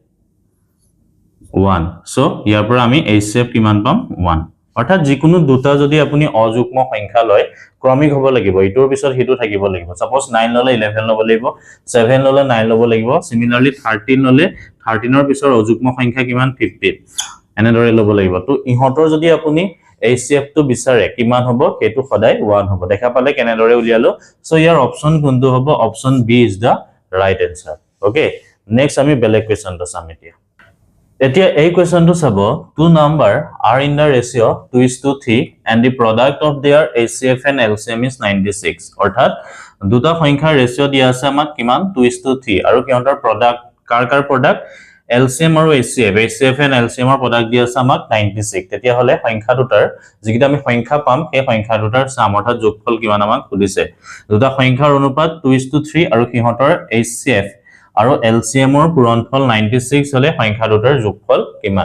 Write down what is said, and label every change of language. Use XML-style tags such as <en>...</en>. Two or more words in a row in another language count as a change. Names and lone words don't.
<as>1 সো ইয়াৰ পৰা আমি HCF কিমান পাম 1 অৰ্থাৎ যিকোনো দুটা যদি আপুনি অযুগ্ম সংখ্যা লয় ক্ৰমিক হ'ব লাগিব ইটোৰ পিছত হিটো থাকিব লাগিব সাপোজ 9 ললে 11 লব লাগিব 7 ললে 9 লব লাগিব সিমিলাৰলি 13 ললে 13 ৰ পিছৰ অযুগ্ম সংখ্যা কিমান 15 এনেদৰে লব লাগিব তো ইহঁতৰ যদি আপুনি HCF টো বিচাৰে কিমান হ'ব হেতু সদায় 1 হ'ব দেখা পালে কেনেদৰে উলিয়ালো সো ইয়াৰ অপচন কোনটো হ'ব</as> <en>option B is the right answer okay next</en> <as>আমি বেলেগ কোৱেশ্চনটো চাম এতিয়া এই কোৱেশ্চনটো চাব</as> <en>two number are in the ratio 2:3 and the product of their HCF and LCM is 96 অৰ্থাৎ</en> <as>দুটা সংখ্যাৰ ৰেশিও দিয়া আছে আমাক কিমান 2:3 আৰু কিহঁতৰ প্ৰডাক্ট কাৰ প্ৰডাক্ট LCM আৰু</as> <en>HCF and LCM</en> <as>ৰ প্ৰডাক্ট দিয়া আছে আমাক 96 তেতিয়া হলে সংখ্যা দুটাৰ যিকিটা আমি সংখ্যা পাম সেই সংখ্যা দুটাৰ সম অৰ্থাৎ যোগফল কিমান আমাক সুধিছে দুটা সংখ্যাৰ অনুপাত 2:3 আৰু কিহঁতৰ HCF আৰু LCM ৰ পূৰণফল 96 হলে সংখ্যা দুটাৰ যোগফল কিমান</as>